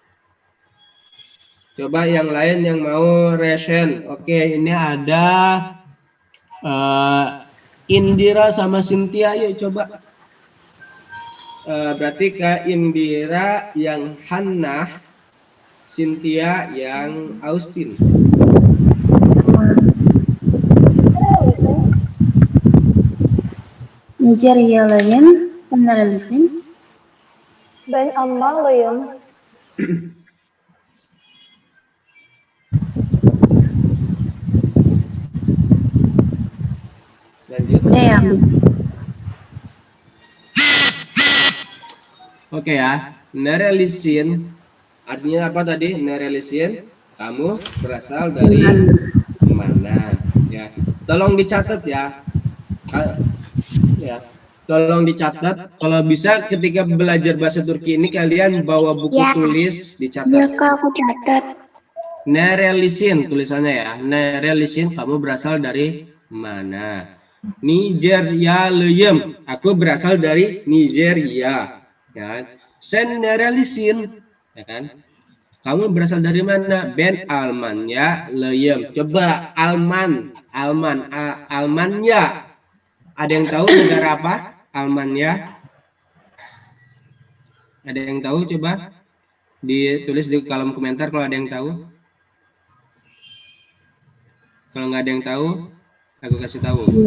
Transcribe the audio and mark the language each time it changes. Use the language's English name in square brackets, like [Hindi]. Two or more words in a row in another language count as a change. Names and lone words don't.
[Indonesian] Coba yang lain yang mau resen. Oke, ini ada Indira sama Cynthia, yuk coba. Berarti Kak Indira yang Hannah, Cynthia yang Austin. [Turkish] Nijeryalıyım. Sen nerelisin? Ben Ammalıyım. [Indonesian] Lanjut. [Turkish] Ne yani? [Indonesian] Oke ya, nerelisin artinya apa tadi? Nerelisin, kamu berasal dari mana? Ya, tolong dicatat ya. Ya, tolong dicatat. Kalau bisa ketika belajar bahasa Turki ini kalian bawa buku Ya. tulis, dicatat. Ya kak, aku catat. Nerelisin tulisannya ya. Nerelisin, kamu berasal dari mana? [Turkish] Nijeryalıyım. [Indonesian] Aku berasal dari Nigeria. Kan? [Turkish] Sen nerelisin? [Indonesian] Ya kan? Kamu berasal dari mana? [Turkish] Ben Almanya lıyım. [Indonesian] Coba Almanya. Ada yang tahu negara apa? Almanya. Ada yang tahu? Coba ditulis di kolom komentar kalau ada yang tahu. Kalau nggak ada yang tahu, aku kasih tahu.